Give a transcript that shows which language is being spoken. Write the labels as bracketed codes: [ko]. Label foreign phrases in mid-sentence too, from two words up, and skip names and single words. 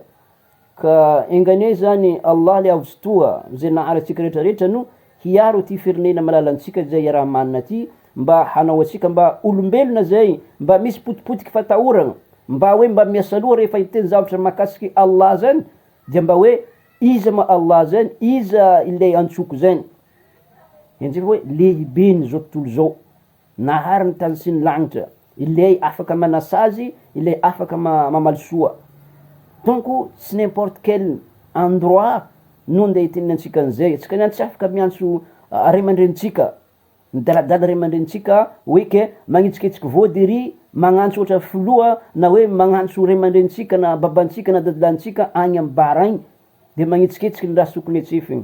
[mg] Ka engane zany Allah le avotoa zay nahary atsika rehetrarehetra no hiaro ty firenena malalantsika zay iarahamanina ty, mba hanao atsika mba olombelona zay mba misy potipotiky fatahorana, mba hoe mba miasa loha rehefa hiteny zavatra mahakasiky Allah zany, dia mba hoe iza ma Allah zany, iza ilay antsoko zany. Enjeo hoe lehibeny zao tontolo zao, nahary ny tany sy ny lanitra, ilay afaka manasazy, ilay afaka mamalisoa. Donc tsy [fr] n'importe quel endroit [mg] no nde hitenenantsika an'izay. Atsika niany tsy afaka miantso ray aman-drenitsika, midaladala ray aman-drenitsika hoe ke magnitsikitsika vody ery, magnantso ohatra filoha, na hoe magnantso ray aman-drenitsika na babantsika na dadilantsika agny amin'ny bara agny, de magnitsikitsika ny raha tokony hetsefiny.